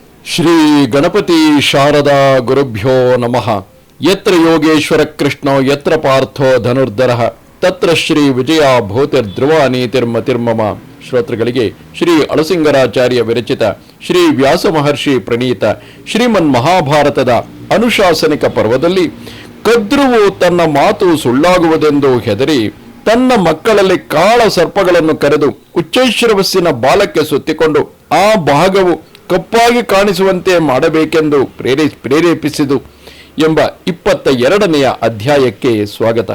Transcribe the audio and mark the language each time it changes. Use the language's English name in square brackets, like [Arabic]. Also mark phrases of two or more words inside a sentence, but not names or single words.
[Sanskrit] ಶ್ರೀ ಗಣಪತಿ ಶಾರದಾ ಗುರುಭ್ಯೋ ನಮಃ. ಯತ್ರ ಯೋಗೇಶ್ವರ ಕೃಷ್ಣೋ ಯತ್ರ ಪಾರ್ಥೋ ಧನುರ್ಧರಃ ತತ್ರ ಶ್ರೀ ವಿಜಯ ಭೂತಿರ್ಧ್ರುವ ನೀತಿರ್ಮತಿರ್ಮಮ. [Kannada] ಶ್ರೋತೃಗಳಿಗೆ ಶ್ರೀ ಅಳಸಿಂಗರಾಚಾರ್ಯ ವಿರಚಿತ ಶ್ರೀ ವ್ಯಾಸ ಮಹರ್ಷಿ ಪ್ರಣೀತ ಶ್ರೀಮನ್ ಮಹಾಭಾರತದ ಅನುಶಾಸನಿಕ ಪರ್ವದಲ್ಲಿ ಕದ್ರುವು ತನ್ನ ಮಾತು ಸುಳ್ಳಾಗುವುದೆಂದು ಹೆದರಿ ತನ್ನ ಮಕ್ಕಳಲ್ಲಿ ಕಾಳ ಸರ್ಪಗಳನ್ನು ಕರೆದು ಉಚ್ಚೈಶ್ರವಸ್ಸಿನ ಬಾಲಕ್ಕೆ ಸುತ್ತಿಕೊಂಡು ಆ ಭಾಗವು ಕಪ್ಪಾಗಿ ಕಾಣಿಸುವಂತೆ ಮಾಡಬೇಕೆಂದು ಪ್ರೇರೇಪಿಸಿದು ಎಂಬ 22ನೆಯ ಅಧ್ಯಾಯಕ್ಕೆ ಸ್ವಾಗತ.